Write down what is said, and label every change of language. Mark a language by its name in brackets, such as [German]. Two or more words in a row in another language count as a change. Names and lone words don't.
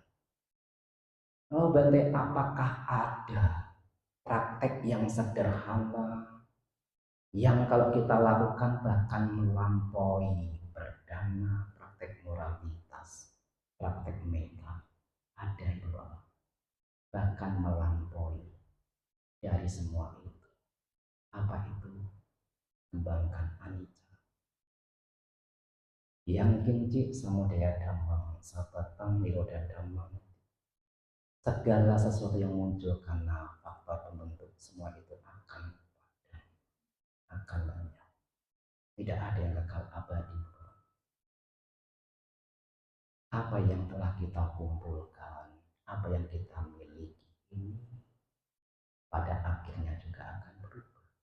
[Indonesian] Oh, Bante, apakah ada praktek yang sederhana yang kalau kita lakukan bahkan melampaui berdana, praktek moralitas, praktek meta? Ada itu, bahkan melampaui dari semua itu. Apa itu? Kembangkan anicca. [Pali] Yang kinci samudaya dhammam, sabatang niroda dhammam. [Indonesian] Segala sesuatu yang muncul karena faktor pembentuk semua itu akan padam, akan lenyap. Tidak ada yang kekal abadi. Apa yang telah kita kumpulkan, apa yang kita miliki ini pada akhirnya juga akan berubah.